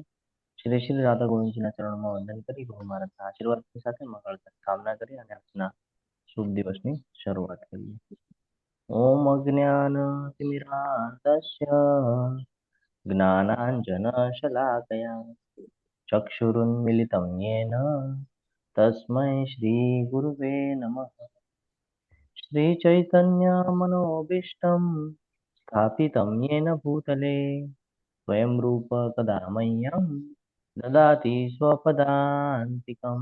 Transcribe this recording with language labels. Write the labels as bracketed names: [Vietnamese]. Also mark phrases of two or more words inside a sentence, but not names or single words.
[Gujarati] શ્રી શ્રી રાધા ગોવિંદજીના ચરણોમાં વંદન કરી ગુરુ મહારાજના આશીર્વાદની સાથે મંગળની કામના કરી અને આજના શુભ દિવસની શરૂઆત કરીએ. [Sanskrit] ओम अज्ञानतिमिरांधस्य ज्ञानांजनशलाकया चक्षुरुन्मिलितं येन तस्मै श्रीगुरुवे नमः. श्रीचैतन्यमनोभीष्टं स्थापितं येन भूतले स्वयं रूप कदा मह्यं ददाति स्वपदान्तिकं.